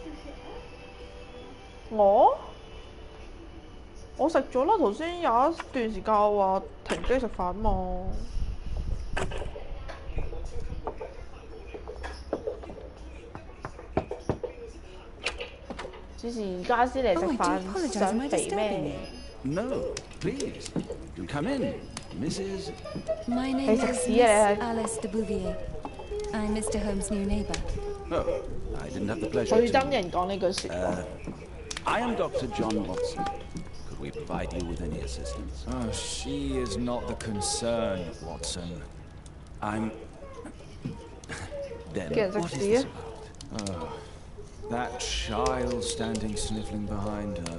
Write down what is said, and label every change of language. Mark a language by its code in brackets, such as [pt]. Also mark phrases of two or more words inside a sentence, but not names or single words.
[yue] 我食咗啦，頭先有一段時間話停機食飯嘛。之前而家先嚟食飯，想肥咩 [en] ？No, please, do come in, Mrs. My name is Alice de Bouvier. I'm Mr. Holmes' new neighbour. Oh, I didn't have the pleasure. [yue] 最憎人講呢句説話。 [en] I am Dr. John Watson. Could we provide you with any assistance? Oh, she is not the concern, Watson. I'm... Then, what is this about? Oh, that child standing sniffling behind her.